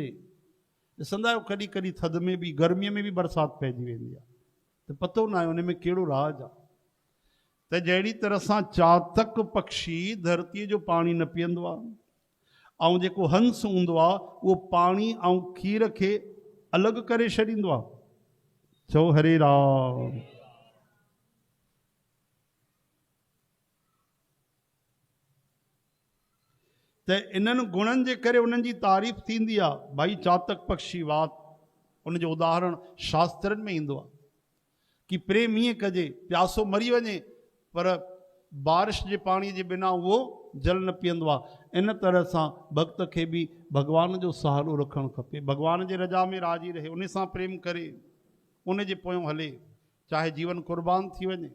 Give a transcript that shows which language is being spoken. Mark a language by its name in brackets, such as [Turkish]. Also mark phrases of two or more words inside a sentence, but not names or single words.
[Sindhi] ॾिसंदा आहियो कॾहिं कॾहिं थधि में बि गर्मीअ में बि बरसाति पइजी वेंदी आहे, त पतो न आहे उन में कहिड़ो राज आहे। त जहिड़ी तरह सां चातक पक्षी धरतीअ जो पाणी न पीअंदो आहे, ऐं जेको हंस हूंदो आहे उहो पाणी ऐं खीर खे अलॻि करे छॾींदो आहे। चओ हरे राम। त इन्हनि गुणनि जे करे उन्हनि जी तारीफ़ थींदी आहे। भाई चातक पक्षी वात, उनजो उदाहरण शास्त्रनि में ईंदो आहे कि प्रेम ईअं कजे, प्यासो मरी वञे पर बारिश जे पाणी जे बिना उहो जल न पीअंदो आहे। इन तरह सां भक्त खे बि भॻवान जो सहारो रखणु खपे, भॻवान जे रजा में राजी रहे, उन सां प्रेम करे, उन जे पोयों हले, चाहे जीवन कुर्बान थी वञे।